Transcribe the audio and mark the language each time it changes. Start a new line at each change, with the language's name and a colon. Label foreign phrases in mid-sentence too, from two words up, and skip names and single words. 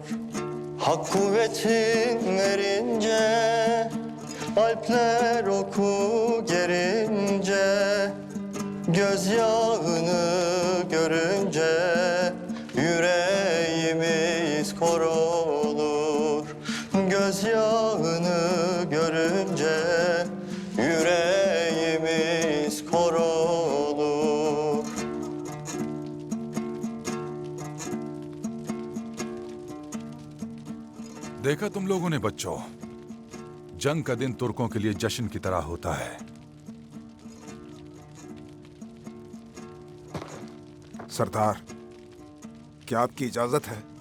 Turkish: Hak kuvvetin verince Alpler oku gerince, gözyağını görünce yüreğimiz kor olur. Gözyağını görünce yüreğimiz kor olur.
Hindi: देखा तुम लोगों ने बच्चों, जंग का दिन तुर्कों के लिए जश्न की तरह होता है। सरदार, क्या आपकी इजाजत है?